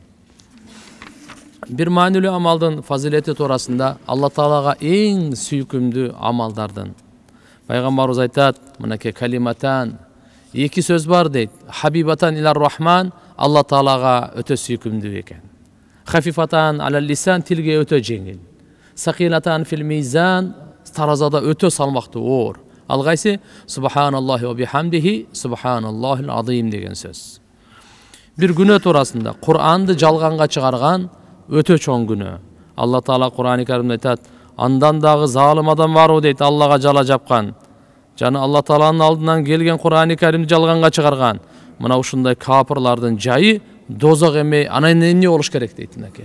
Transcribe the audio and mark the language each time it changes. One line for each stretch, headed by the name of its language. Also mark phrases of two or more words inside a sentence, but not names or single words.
Kyrgyz: Бир маанилүү амалдын фазилети туурасында Алла Таалага эң сүйкүмдүү амалдардын. Пайгамбарыбыз айтат, мынакей калиматан, эки сөз бар дейт.
Arabic: حبيبتان إلى الرحمن,
Kyrgyz: Алла Таалага өтө сүйкүмдүү экен.
Arabic: خفيفتان على اللسان,
Kyrgyz: тилге өтө жеңил.
Arabic: ثقيلتان في الميزان,
Kyrgyz: таразада өтө салмактуу оор. Ал кайсы?
Arabic: سبحان الله وبحمده، سبحان الله العظيم
Kyrgyz: деген сөз. Бир күнөө туурасында Кур'анды жалганга чыгарган өтө чоң күнөө. Алла Таала Кур'ан-ы Каримде айтат, андан дагы залым адам барбы дейт, Аллага жала жапкан. Жана Алла Тааланын алдынан келген Кур'ан-ы Каримди жалганга чыгарган. Мына ушундай капырлардын жайы дозок эмей, анан эмне болуш керек дейт мынакей.